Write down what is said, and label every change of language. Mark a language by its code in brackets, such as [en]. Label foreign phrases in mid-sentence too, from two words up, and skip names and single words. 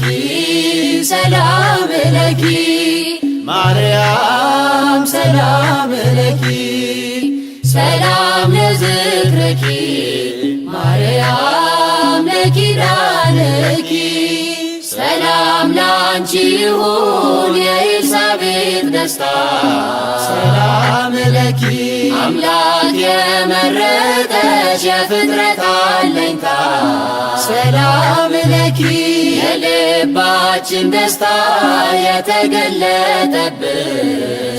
[gez] ሰላም ለኪ ማርያም ሰላም ለኪ ሰላም ለዝክረኪ ማርያም ለኪዳነኪ። [am] ሰላም ላንቺ ይሁን የኤልሳቤጥ ሐሴት ደስታ [gez] ሰላም ለኪ [am] አምላክ የመረጠሽ የፍጥረት አለኝታ [gez] ሰላም ለኪ [am] የልባችን ደስታ የተገለጠብሽ